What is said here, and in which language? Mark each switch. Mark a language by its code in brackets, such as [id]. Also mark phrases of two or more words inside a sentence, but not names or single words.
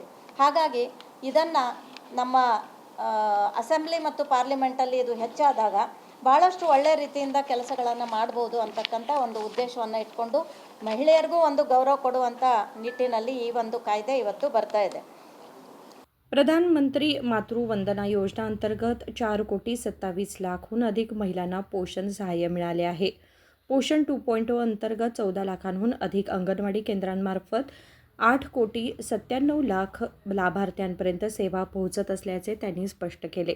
[kn] ಹಾಗಾಗಿ ಇದನ್ನು ನಮ್ಮ ಅಸೆಂಬ್ಲಿ ಮತ್ತು ಪಾರ್ಲಿಮೆಂಟಲ್ಲಿ ಇದು ಹೆಚ್ಚಾದಾಗ ಭಾಳಷ್ಟು ಒಳ್ಳೆಯ ರೀತಿಯಿಂದ ಕೆಲಸಗಳನ್ನು ಮಾಡ್ಬೋದು ಅಂತಕ್ಕಂಥ ಒಂದು ಉದ್ದೇಶವನ್ನು ಇಟ್ಕೊಂಡು ಮಹಿಳೆಯರಿಗೂ ಒಂದು ಗೌರವ ಕೊಡುವಂಥ ನಿಟ್ಟಿನಲ್ಲಿ ಈ ಒಂದು ಕಾಯ್ದೆ ಇವತ್ತು ಬರ್ತಾ ಇದೆ. [mr] प्रधानमंत्री मातृ वंदना योजना अंतर्गत 4,27 लाखहून अधिक महिलांना पोषण सहाय्य मिळाले आहे. पोषण 2.0 अंतर्गत 14 लाखांहून अधिक अंगणवाडी केंद्रांमार्फत 8,97,00,000 लाभार्थ्यांपर्यंत सेवा पोहोचत असल्याचे त्यांनी स्पष्ट केले.